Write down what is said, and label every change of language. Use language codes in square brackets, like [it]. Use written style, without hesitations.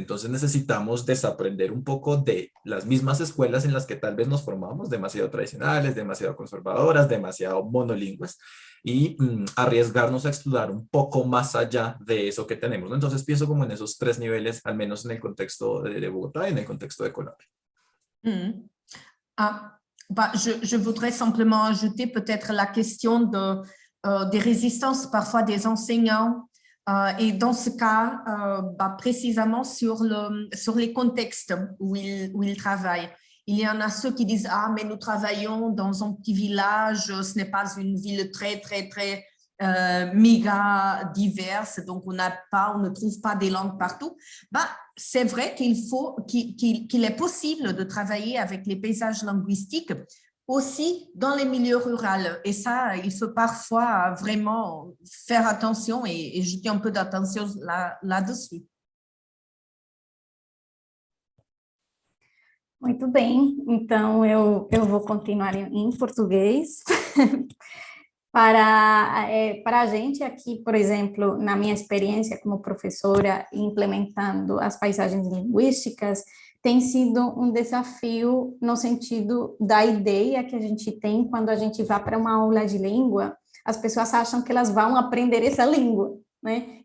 [es] Entonces necesitamos desaprender un poco de las mismas escuelas en las que tal vez nos formamos, demasiado tradicionales, demasiado conservadoras, demasiado monolingües, y arriesgarnos a explorar un poco más allá de eso que tenemos, ¿no? Entonces pienso como en esos tres niveles, al menos en el contexto de Bogotá y en el contexto de Colombia. [fr] Je voudrais simplement ajouter peut-être la question des résistances parfois des enseignants et dans ce cas, précisément sur les contextes où ils travaillent. Il y en a ceux qui disent « Ah, mais nous travaillons dans un petit village, ce n'est pas une ville très, très, très méga diverse, donc on ne trouve pas des langues partout. » C'est vrai qu'il est possible de travailler avec les paysages linguistiques aussi dans les milieux ruraux. Et ça, il faut parfois vraiment faire attention et jeter un peu d'attention là-dessus. [pt] Muito bem, então eu vou continuar em português. Para a gente aqui, por exemplo, na minha experiência como professora, implementando as paisagens linguísticas, tem sido um desafio no sentido da ideia que a gente tem quando a gente vai para uma aula de língua, as pessoas acham que elas vão aprender essa língua, né?